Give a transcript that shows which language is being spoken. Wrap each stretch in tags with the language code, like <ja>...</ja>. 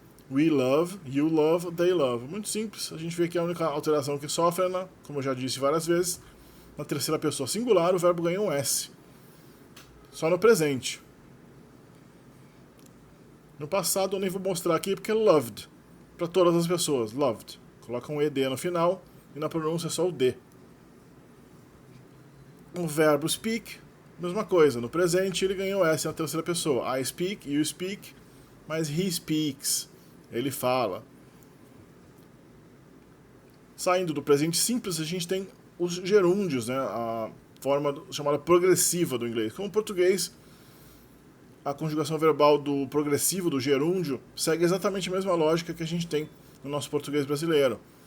<en>We love, you love, they love.</en> <pt>Muito simples. A gente vê que a única alteração que sofre, como eu já disse várias vezes, na terceira pessoa singular o verbo ganha um S. Só no presente. No passado eu nem vou mostrar aqui porque é loved. para todas as pessoas. Loved. Coloca um ED no final e na pronúncia é só o D. O verbo speak, mesma coisa. No presente ele ganhou S na terceira pessoa.</pt> <en>I speak, you speak,</en> <pt>mas</pt> <en>he speaks.</en> <pt>Ele fala. Saindo do presente simples, a gente tem os gerúndios, né? A forma chamada progressiva do inglês. Como o português, a conjugação verbal do progressivo, do gerúndio, segue exatamente a mesma lógica que a gente tem no nosso português brasileiro.</pt>